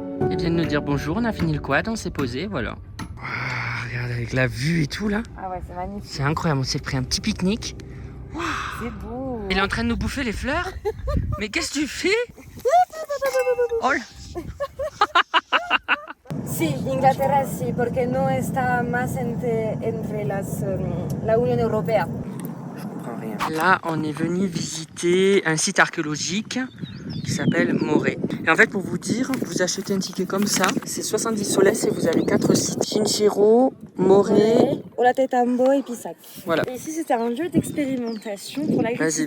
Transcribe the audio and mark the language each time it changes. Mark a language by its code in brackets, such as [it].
[fr] Il vient de nous dire bonjour, on a fini le quad, on s'est posé, voilà. Wow, regarde avec la vue et tout là. Ah ouais, c'est magnifique. C'est incroyable, on s'est pris un petit pique-nique. Wow. C'est beau. Il est en train de nous bouffer les fleurs. Mais qu'est-ce que tu fais? Oh là. [es] Sí, Inglaterra sí, porque no está más entre la Unión Europea. [fr] Je comprends rien. Là, on est venu visiter un site archéologique qui s'appelle Morée. Et en fait, pour vous dire, vous achetez un ticket comme ça, c'est 70 soles et vous avez 4 sites. Chinchero, Morée, Olatetambo et Pisac. Voilà. Et ici, c'était un lieu d'expérimentation pour l'agriculture